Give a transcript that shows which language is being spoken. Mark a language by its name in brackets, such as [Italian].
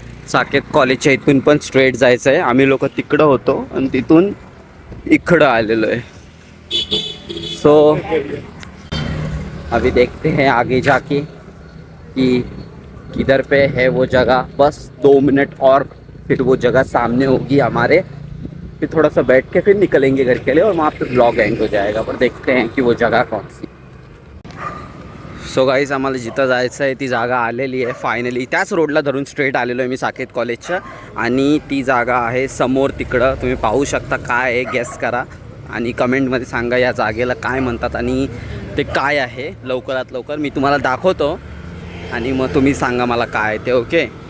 [Marathi] साकेत कॉलेजच्या इथून पण स्ट्रेट जायचं आहे. आम्ही लोक तिकडं होतो आणि तिथून इकडं आलेलो आहे. [Hindi] सो अभी देखते हैं आगे जाके कि किधर पे है वो जगह. बस 2 मिनट और फिर वो जगह सामने होगी हमारे. फिर थोड़ा सा बैठ के फिर निकलेंगे घर के लिए और वहाँ पे ब्लॉग एंड हो जाएगा. पर देखते हैं कि वो जगह कौन सी. [Marathi] सो गाईज आम्हाला जिथं जायचं आहे ती जागा आलेली आहे फायनली. त्याच रोडला धरून स्ट्रेट आलेलो आहे मी साकेत कॉलेजच्या. आणि ती जागा आहे समोर तिकडं. तुम्ही पाहू शकता. काय आहे गेस करा आणि कमेंटमध्ये सांगा या जागेला काय म्हणतात आणि ते काय आहे. लवकरात लवकर मी तुम्हाला दाखवतो आणि मग तुम्ही सांगा मला काय ते. ओके.